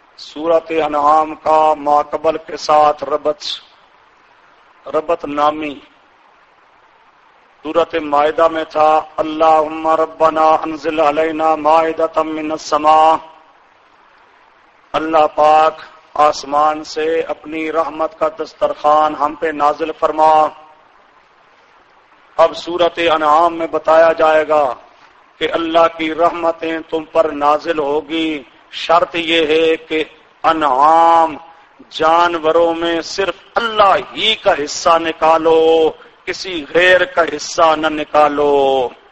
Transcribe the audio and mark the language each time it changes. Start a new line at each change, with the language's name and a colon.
Urdu: سورۃ انعام کا ما قبل کے ساتھ ربط, ربط نامی سورۃ مائدہ میں تھا.
Arabic: اللہم ربنا انزل علینا مائدۃ من السماء.
Urdu: اللہ پاک آسمان سے اپنی رحمت کا دسترخوان ہم پہ نازل فرما. اب سورۃ انعام میں بتایا جائے گا کہ اللہ کی رحمتیں تم پر نازل ہوگی, شرط یہ ہے کہ انعام جانوروں میں صرف اللہ ہی کا حصہ نکالو, کسی غیر کا حصہ نہ نکالو.